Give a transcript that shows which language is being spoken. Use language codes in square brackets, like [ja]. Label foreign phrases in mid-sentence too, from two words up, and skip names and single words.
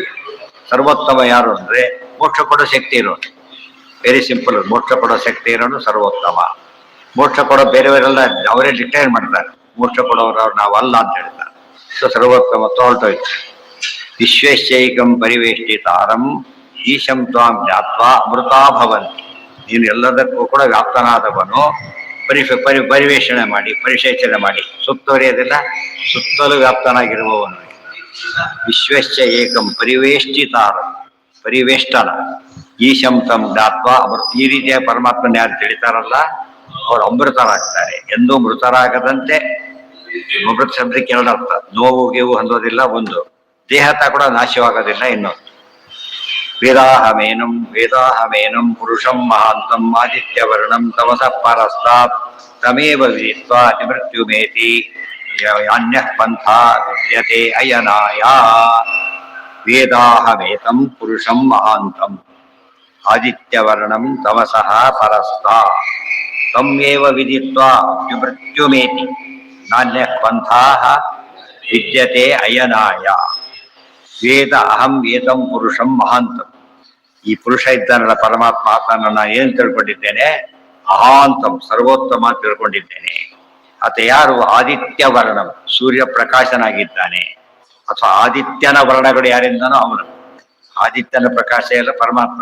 [kn] ಸರ್ವೋತ್ತಮ ಯಾರು ಅಂದ್ರೆ ಮೋಕ್ಷ ಕೊಡೋ ಶಕ್ತಿ ಇರೋನು. [en] very simple. [kn] ಮೋಕ್ಷ ಕೊಡೋ ಶಕ್ತಿ ಇರೋನು ಸರ್ವೋತ್ತಮ. ಮೋಕ್ಷ ಕೊಡೋ ಬೇರೆಯವರೆಲ್ಲ ಅವರೇ ಡಿಕ್ಲೇರ್ ಮಾಡ್ತಾರೆ, ಮೋಕ್ಷ ಕೊಡೋರು ನಾವಲ್ಲ ಅಂತ ಹೇಳ್ತಾರೆ. ಸೊ ಸರ್ವೋತ್ತಮತ್ವ ಹೊರಟೋಯ್ತು. [sa] ವಿಶ್ವೇಶೈಕಂ ಪರಿವೇಷ್ಟಿತಾರಂ ಈಶಂ ತ್ವಾಂ ಜ್ಞಾತ್ವಾ ಅಮೃತಾ ಭವಂತಿ. [kn] ನೀನು ಎಲ್ಲದಕ್ಕೂ ಕೂಡ ವ್ಯಾಪ್ತನಾದವನು. ಪರಿವೇಷಣೆ ಮಾಡಿ, ಪರಿಶೇಚನೆ ಮಾಡಿ, ಸುತ್ತುವರಿಯೋದಿಲ್ಲ, ಸುತ್ತಲೂ ವ್ಯಾಪ್ತನಾಗಿರುವವನು. [sa] ವಿಶ್ವಶ್ಚ ಏಕಂ ಪರಿವೇಷ್ಟಿತಾರಂ, ಪರಿವೇಷ್ಟನ. ಈಶಂ ತಂ ಜ್ಞಾತ್ವಾ ಅಮೃತ. [kn] ಈ ರೀತಿಯ ಪರಮಾತ್ಮನ ಯಾರು ತಿಳಿತಾರಲ್ಲ ಅವರು ಅಮೃತರಾಗ್ತಾರೆ. ಎಂದೂ ಮೃತರಾಗದಂತೆ. ಅಮೃತ ಶಬ್ದಕ್ಕೆ ಎರಡು ಅರ್ಥ. ನೋವು ಗೀವು ಹೊಂದೋದಿಲ್ಲ ಒಂದು, ದೇಹತ ಕೂಡ ನಾಶವಾಗೋದಿಲ್ಲ ಇನ್ನೊಂದು. [sa] ವೇದಾಹಮೇನಂ ಪುರುಷಂ ಮಹಾಂತಂ ಆದಿತ್ಯವರ್ಣಂ ತಮಸಃ ಪರಸ್ತಾತ್ ತಮೇವ ವಿದಿತ್ವಾ ಅತಿಮೃತ್ಯುಮೇತಿ ಅನ್ಯಃ ಪಂಥಾ ವಿದ್ಯತೆ ಅಯನಾಯ. ವೇದಾಹಮೇತಂ ಪುರುಷಂ ಮಹಾಂತಂ ಆದಿತ್ಯವರ್ಣಂ ತಮಸಃ ಪರಸ್ತಾತ್ ತಮೇವ ವಿದಿತ್ವಾ ಅತಿಮೃತ್ಯುಮೇತಿ ನಾನ್ಯಃ ಪಂಥಾ ವಿದ್ಯತೆ ಅಯನಾಯ. ವೇದ ಅಹಂ ಏತಂ ಪುರುಷಂ ಮಹಾಂತಂ. [kn] ಈ ಪುರುಷ ಇದ್ದಾನಲ್ಲ ಪರಮಾತ್ಮ, ಆತನ ನಾನು ಏನ್ ತಿಳ್ಕೊಂಡಿದ್ದೇನೆ? ಮಹಾಂತಂ, ಸರ್ವೋತ್ತಮ ತಿಳ್ಕೊಂಡಿದ್ದೇನೆ. ಆತ ಯಾರು? [sa] ಆದಿತ್ಯ ವರ್ಣಂ, [kn] ಸೂರ್ಯ ಪ್ರಕಾಶನಾಗಿದ್ದಾನೆ. ಅಥವಾ ಆದಿತ್ಯನ ವರ್ಣಗಳು ಯಾರಿಂದನೋ ಅವನು. ಆದಿತ್ಯನ ಪ್ರಕಾಶ ಎಲ್ಲ ಪರಮಾತ್ಮ.